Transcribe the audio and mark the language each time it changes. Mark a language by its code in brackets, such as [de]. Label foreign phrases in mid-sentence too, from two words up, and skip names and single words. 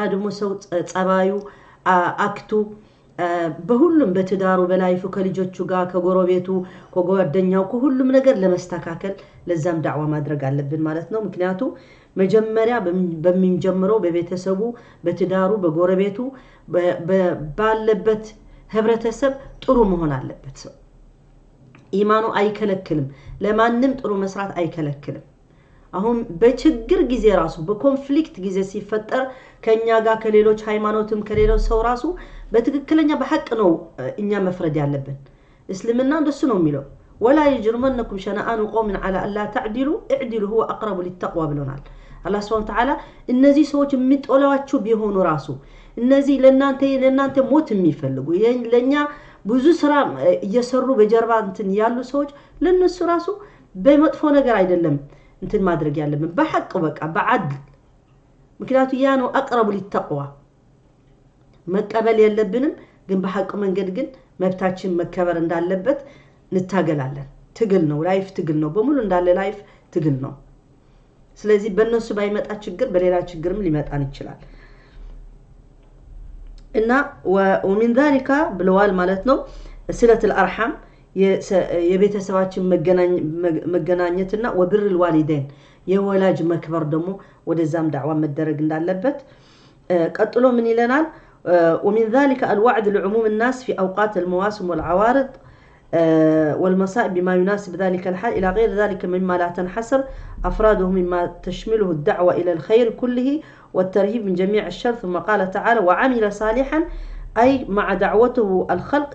[am] ደግሞ ሰው ጸባዩ አክቱ በሁሉም በትዳሩ በላይፉ ከልጆቹ ጋር ከጎረቤቱ ከጓደኛው ከሁሉም ነገር ለማስተካከል ለዛም ዳዕዋ ማድረግ አለብን ማለት ነው ምክንያቱም መጀመሪያ በሚጀምረው በቤተሰቡ በትዳሩ በጎረቤቱ ባለበት ህብረተሰብ ጥሩ መሆን አለበት ሰው ኢማኑ አይከለክልም ለማንም ጥሩ መስራት አይከለክልም አሁን በችግር ጊዜ ራሱ በኮንፍሊክት ጊዜ ሲፈጠር ከኛ ጋር ከሌሎች ሃይማኖትም ከሌሎች ሰው ራሱ በትክክለኛ በሐቅ ነው እኛ መፍረድ ያለብን እስልምና እንደሱ ነው የሚለው [ar] ولا يجرمنكم شنآن قوم على الا تعدلوا اعدلوا هو اقرب للتقوى [am] ብሎናል አላህ [ar] سبحانه وتعالى [am] እነዚህ ሰዎች የሚጦላዋችሁ ቢሆኑ ራሱ እነዚህ ለናንተ ሞት የሚፈልጉ ለኛ ብዙ ስራ እየሰሩ በጀርባ እንትን ያሉ ሰዎች ለነሱ ራሱ በመጥፎ ነገር አይደለም እንትን ማድረግ ያለብን በሐቅ በቃ በአድል ምክንያቱም ያ ነው [ar] اقرب للتقوى [am] መቀበል የለብንም ግን በሐቅ መንገድ ግን መብታችን መከበር እንዳለበት እንታገላለን ትግል ነው ላይፍ ትግል ነው በሙሉ እንዳለ ላይፍ ትግል ነው ስለዚህ በእነሱ ባይመጣ ችግር በሌላ ችግርም ሊመጣን ይችላል እና [ar] ومن ذلك [am] ብለዋል ማለት ነው [ar] صلة الارحام [am] የቤተሰባችን መገናኘትና [ar] وبر الوالدين [am] የወላጅ መክበር ደግሞ ወደዛም ዳዕዋ መደረግ እንዳለበት ቀጥሎ ምን ይለናል [ar] ومن ذلك الوعد لعموم الناس في اوقات المواسم والعوارض والمصائب بما يناسب ذلك الحال إلى غير ذلك مما لا تنحصر أفراده مما تشمله الدعوة إلى الخير كله والترهيب من جميع الشر ثم قال تعالى وعمل صالحا أي مع دعوته الخلق